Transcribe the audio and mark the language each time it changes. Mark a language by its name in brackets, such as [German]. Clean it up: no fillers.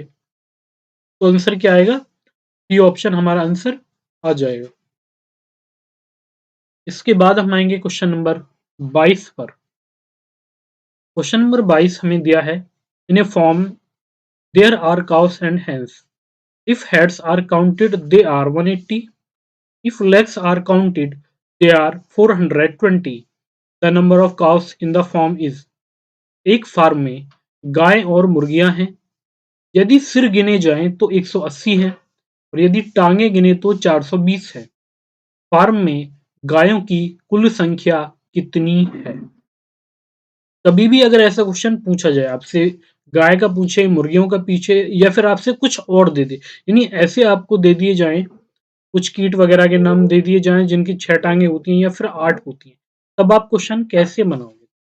[Hindi] तो आंसर क्या आएगा, सी ऑप्शन हमारा आंसर आ जाएगा। इसके बाद हम आएंगे क्वेश्चन नंबर 22 पर। क्वेश्चन नंबर 22 हमें दिया है, [English] In a farm there are cows and hens. If heads are counted, they are 180. If legs are counted, they are 420. The number of cows in the farm is. [Hindi] एक फार्म में गाय और मुर्गियां हैं। यदि सिर गिने जाएं तो 180 हैं और यदि टांगे गिने तो 420 है। फार्म में गायों की कुल संख्या कितनी है? कभी भी अगर ऐसा क्वेश्चन पूछा जाए आपसे, गाय का पूछे, मुर्गियों का पूछे या फिर आपसे कुछ और दे दे, यानी ऐसे आपको दे दिए जाएँ, कुछ कीट वगैरह के नाम दे दिए जाएँ जिनकी 6 टाँगें होती हैं या फिर 8 होती हैं, तब आप क्वेश्चन कैसे बनाओगे?